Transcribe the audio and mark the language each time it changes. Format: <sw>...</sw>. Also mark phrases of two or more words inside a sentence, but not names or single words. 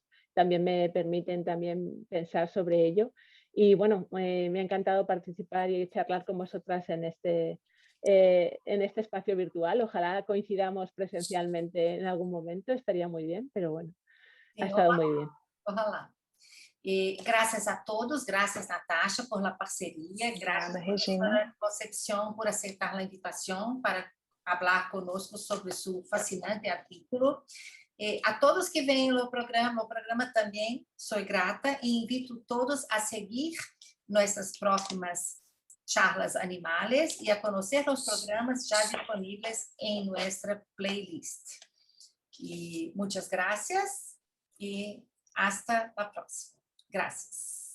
<es>También me permiten pensar sobre ello. Y bueno, me ha encantado participar y charlar con vosotras en este espacio virtual. Ojalá coincidamos presencialmente en algún momento, estaría muy bien, pero bueno, ha estado muy bien. Ojalá.</es> <pt>Graças a todos, graças Natasha</pt> <es>por la</es> <pt>parceria, graças a Concepción por aceitar a invitação para falar conosco sobre seu fascinante artículo. A todos que vêm no programa também sou grata e invito todos a seguir nossas próximas</pt> <es>charlas animales</es> <pt>e a conhecer os programas já disponíveis em nossa playlist. E muitas gracias e hasta a próxima. Gracias.</pt>